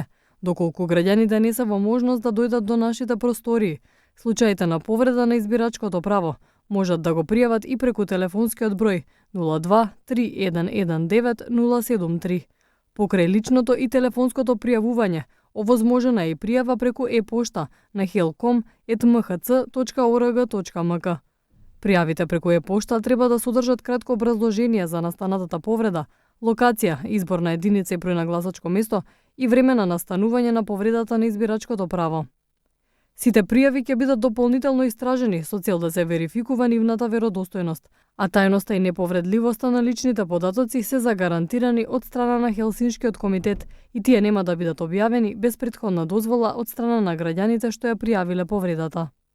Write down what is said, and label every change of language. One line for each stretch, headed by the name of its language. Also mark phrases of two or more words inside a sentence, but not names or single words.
Macedonian: Доколку граѓаните не се во можност да дојдат до нашите простории, случаите на повреда на избирачкото право можат да го пријават и преку телефонскиот број 02 3119 073. Покрај личното и телефонското пријавување, овозможена е и пријава преку e-пошта на helcom@mhc.org.mk. Пријавите преку e-пошта треба да содржат кратко образложение за настанатата повреда, локација, изборна единица и број на гласачко место и време на настанување на повредата на избирачкото право. Сите пријави ќе бидат дополнително истражени со цел да се верификува нивната веродостојност, а тајноста и неповредливоста на личните податоци се загарантирани од страна на Хелсиншкиот комитет и тие нема да бидат објавени без претходна дозвола од страна на граѓаните што ја пријавиле повредата.